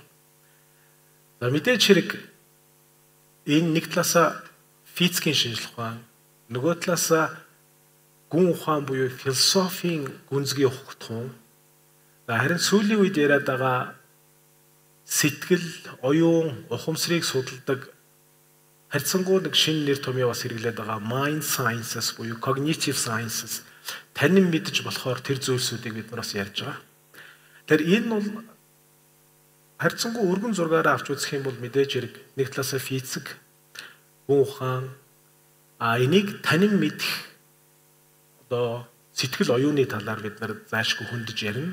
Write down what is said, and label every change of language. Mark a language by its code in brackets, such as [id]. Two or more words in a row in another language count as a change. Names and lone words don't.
[mn] За мэдээж хэрэг энэ нэг талаасаа физикийн шинжлэх ухаан, нөгөө талаасаа гүн ухаан буюу философийн гүнзгий ухагтхуун. Харин сүүлийн үед яриад байгаа сэтгэл, оюун, ухамсарыг судалдаг харьцангуй нэг шинэ нэр томьёо бас хэрэглээд байгаа [en] mind sciences [mn] буюу [en] cognitive sciences [mn] танин мэдж болохоор тэр зүйлсүүдийг бид нар бас ярьж байгаа. Тэгэхээр энэ бол харьцангуй өргөн зургаараа авч үзэх юм бол мэдээж хэрэг нэг талаасаа физик, гүн ухаан энийг танин мэдэх одоо сэтгэл оюуны талаар бид нар заашгүй хөндөж ярина.